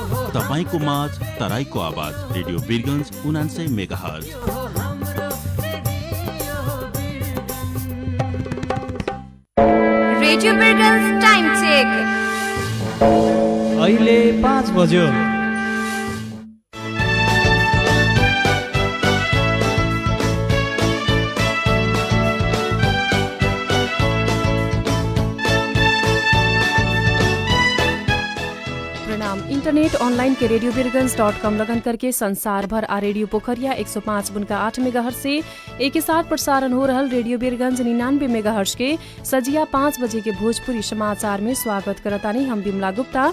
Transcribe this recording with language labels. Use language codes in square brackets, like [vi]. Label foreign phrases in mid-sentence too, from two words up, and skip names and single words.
[ne] तपाईको माझ तराईको आवाज रेडियो वीरगंज 99 मेगाहर्ज। रेडियो वीरगंज [en] time check. [ne] अहिले 5 बज्यो। [en] Internet online [bho] के radiobirganj.com लगन करके संसार भर आ रेडियो पोखरिया 105.8 मेगाहर्ज से एक ही साथ प्रसारण हो रहल रेडियो बीरगंज 99 मेगाहर्ज के सजिया 5 बजे के भोजपुरी समाचार में स्वागत करतानी हम बिमला गुप्ता।